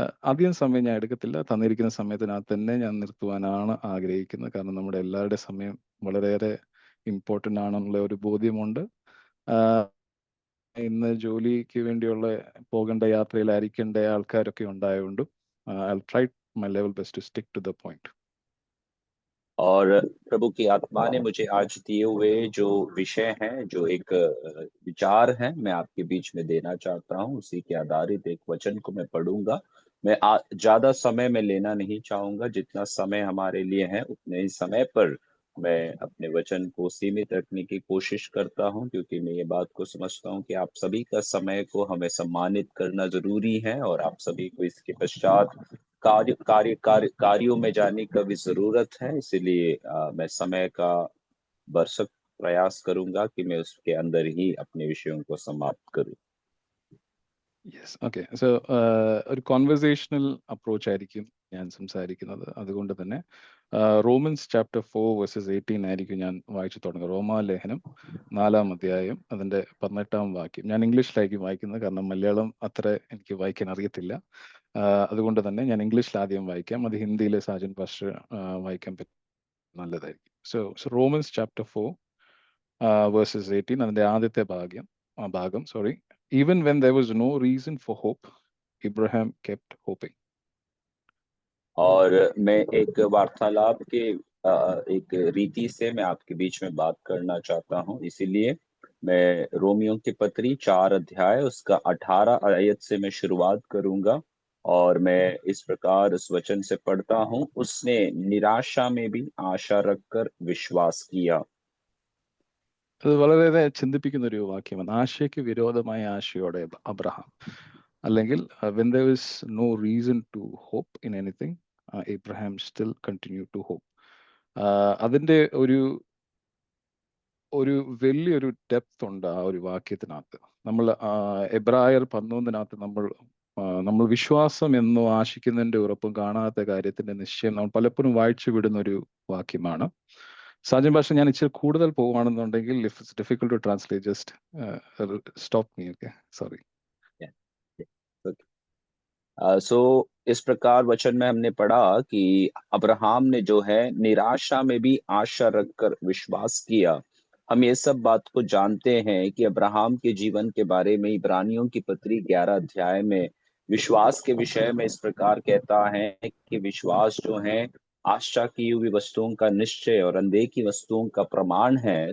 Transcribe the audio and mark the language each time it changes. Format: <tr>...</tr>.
<ml>അധികം സമയം ഞാൻ എടുക്കത്തില്ല. തന്നിരിക്കുന്ന സമയത്തിനകത്ത് തന്നെ ഞാൻ നിർത്തുവാനാണ് ആഗ്രഹിക്കുന്നത്. കാരണം നമ്മുടെ എല്ലാവരുടെ സമയം വളരെയേറെ ഇമ്പോർട്ടൻ്റ് ആണെന്നുള്ള ഒരു ബോധ്യമുണ്ട്. ഇന്ന് ജോലിക്ക് വേണ്ടിയുള്ള പോകേണ്ട യാത്രയിലായിരിക്കേണ്ട ആൾക്കാരൊക്കെ ഉണ്ടായതുകൊണ്ടും</ml> <en>I will try my level best to stick to the point.</en> <hi>और प्रभु की आत्मा ने मुझे आज दिए हुए जो विषय हैं, जो एक विचार है, मैं आपके बीच में देना चाहता हूँ। उसी के आधारित एक वचन को मैं पढ़ूंगा। मैं ज्यादा समय में लेना नहीं चाहूंगा। जितना समय हमारे लिए है उतने ही समय पर मैं अपने वचन को सीमित रखने की कोशिश करता हूँ, क्योंकि मैं ये बात को समझता हूँ कि आप सभी का समय को हमें सम्मानित करना जरूरी है और आप सभी को इसके पश्चात कार्यों में जाने का भी जरूरत है। इसलिए मैं समय का भरसक प्रयास करूंगा कि मैं उसके अंदर ही अपने विषयों को समाप्त करूं।</hi> <en>Yes, okay.</en> <ml>സോ ഒരു കോൺവെർസേഷണൽ അപ്രോച്ച് ആയിരിക്കും ഞാൻ സംസാരിക്കുന്നത്. അതുകൊണ്ട് തന്നെ റോമൻസ് ചാപ്റ്റർ 4:18 ആയിരിക്കും ഞാൻ വായിച്ചു തുടങ്ങുക. റോമാലേഖനം 4-ാം അധ്യായം അതിൻ്റെ 18-ാം വാക്യം. ഞാൻ ഇംഗ്ലീഷിലായിരിക്കും വായിക്കുന്നത്, കാരണം മലയാളം അത്ര എനിക്ക് വായിക്കാൻ അറിയത്തില്ല. അതുകൊണ്ട് തന്നെ ഞാൻ ഇംഗ്ലീഷിൽ ആദ്യം വായിക്കാം. അത് ഹിന്ദിയിൽ സാജൻ പാസ്റ്റർ വായിക്കാൻ പറ്റും, നല്ലതായിരിക്കും. സോ റോമൻസ് ചാപ്റ്റർ 4:18 അതിൻ്റെ ആദ്യത്തെ ഭാഗം.</ml> <en>Even when there was no reason for hope, Abraham kept hoping.</en> <hi>और मैं एक वार्तालाप के एक रीति से मैं आपके बीच में बात करना चाहता हूँ। इसीलिए मैं रोमियो की पत्री 4 अध्याय उसका 18 आयत से मैं शुरुआत करूंगा। और मैं इस प्रकार इस वचन से पढ़ता हूँ, उसने निराशा में भी आशा रखकर विश्वास किया।</hi> <ml>അത് വളരെയേറെ ചിന്തിപ്പിക്കുന്ന ഒരു വാക്യമാണ്. ആശയ്ക്ക് വിരോധമായ ആശയോടെ അബ്രഹാം, അല്ലെങ്കിൽ</ml> <en>when there is no reason to hope in anything, Abraham still continued to hope.</en> <ml>അതിൻ്റെ ഒരു വലിയൊരു ഡെപ്ത് ഉണ്ട് ആ ഒരു വാക്യത്തിനകത്ത്. നമ്മൾ എബ്രായർ 11-നകത്ത് നമ്മൾ വിശ്വാസം എന്നോ ആശിക്കുന്നതിൻ്റെ ഉറപ്പും കാണാത്ത കാര്യത്തിന്റെ നിശ്ചയം നമ്മൾ പലപ്പോഴും വായിച്ചു വിടുന്ന ഒരു വാക്യമാണ്. സാജൻ ഭാഷ, ഞാൻ ഇച്ചിരി കൂടുതൽ പോവുകയാണെന്നുണ്ടെങ്കിൽ</ml> <en>if it's difficult to translate, just stop me, okay? Sorry.</en> <hi>सो इस प्रकार वचन में हमने पढ़ा कि अब्राहम ने जो है निराशा में भी आशा रखकर विश्वास किया। हम ये सब बात को जानते हैं कि अब्राहम के जीवन के बारे में इब्रानियों की पत्री 11 अध्याय में विश्वास के विषय में इस प्रकार कहता है कि विश्वास जो है आशा की हुई वस्तुओं का निश्चय और अनदेखी वस्तुओं का प्रमाण है।</hi>